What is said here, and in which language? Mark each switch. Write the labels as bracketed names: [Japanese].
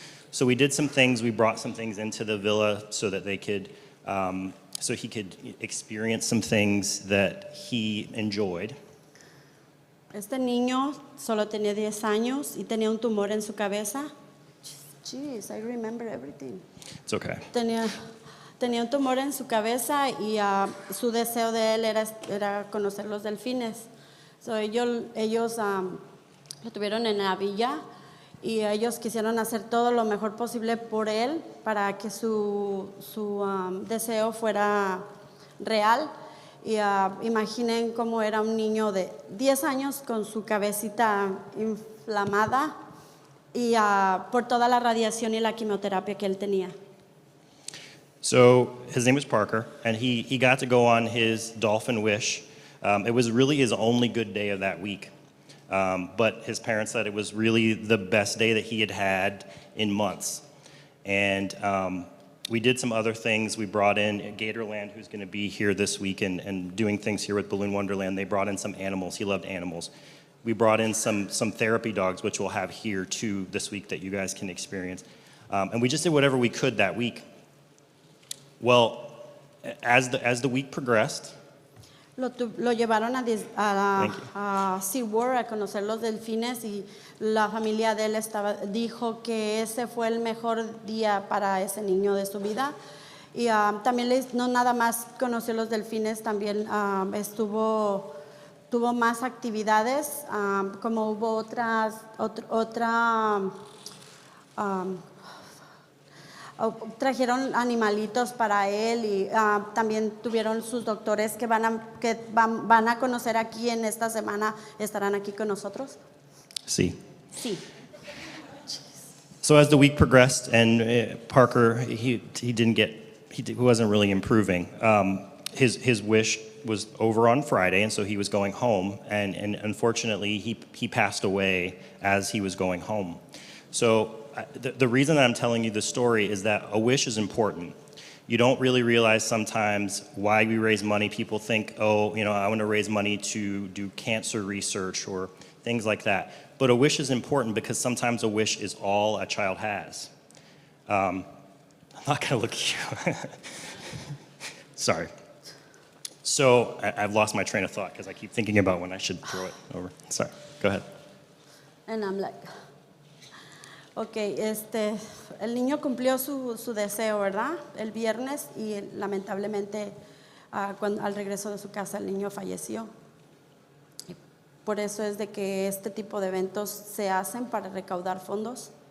[English] So we did some things. We brought some things into the villa so that they could, so he could experience some things that he enjoyed. [Spanish] Este niño solo tenía 10 años y tenía un tumor en su cabeza. [English] Jeez, I remember everything. It's okay. [Spanish] Tenía un tumor en su cabeza y su deseo de él era conocer los delfines. So, ellos lo tuvieron en la villa y ellos quisieron hacer todo lo mejor posible por él para que su deseo fuera real. Y imaginen cómo era un niño de 10 años con su cabecita inflamada y por toda la radiación y la quimioterapia que él tenía. [English] So his name was Parker, and he got to go on his dolphin wish. It was really his only good day of that week. But his parents said it was really the best day that he had had in months. And we did some other things. We brought in Gatorland, who's going to be here this week and doing things here with Balloon Wonderland. They brought in some animals. He loved animals. We brought in some therapy dogs, which we'll have here too this week that you guys can experience. And we just did whatever we could that week. Well, as the week progressed, [Spanish] Lo llevaron a SeaWorld a conocer los delfines y la familia de él dijo que ese fue el mejor día para ese niño de su vida. Y también no nada más conoció los delfines, también tuvo más actividades, como hubo otra trajeron animalitos para él y también tuvieron sus doctores que van a conocer aquí en esta semana, estarán aquí con nosotros. Sí. Sí. [English] So as the week progressed, and Parker, he wasn't really improving. His wish was over on Friday, and so he was going home, and unfortunately he passed away as he was going home. So the reason that I'm telling you this story is that a wish is important. You don't really realize sometimes why we raise money. People think, oh, I want to raise money to do cancer research or things like that. But a wish is important because sometimes a wish is all a child has. I'm not going to look at you. Sorry. So I've lost my train of thought because I keep thinking about when I should throw it over. Sorry. Go ahead. And I'm like, okay, [Spanish] el niño cumplió su deseo, ¿verdad? El viernes y lamentablemente al regreso de su casa el niño falleció. Y por eso es de que este tipo de eventos se hacen para recaudar fondos.